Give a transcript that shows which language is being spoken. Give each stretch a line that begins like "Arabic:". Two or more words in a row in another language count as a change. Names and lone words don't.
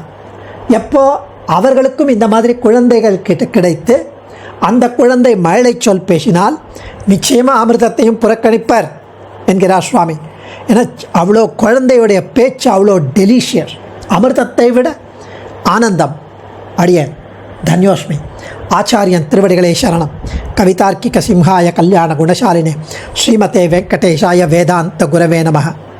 Tamil: எப்போ அவர்களுக்கும் இந்த மாதிரி குழந்தைகள் கிடைத்து அந்த குழந்தை மழலை சொல் பேசினால் நிச்சயமாக அமிர்தத்தையும் புறக்கணிப்பர் என்கிறார் சுவாமி. ஏன்னா அவ்வளோ குழந்தையுடைய பேச்சு அவ்வளோ டெலிஷியஸ், அமிர்தத்தை விட ஆனந்தம். அடியேன் தன்யோஸ்மி. ஆச்சாரியன் திருவடிகளே சரணம்.
Sanskrit: कवितार्किक सिंहाय कल्याण गुणशालिने श्रीमते वेङ्कटेशाय वेदान्त गुरवे नमः.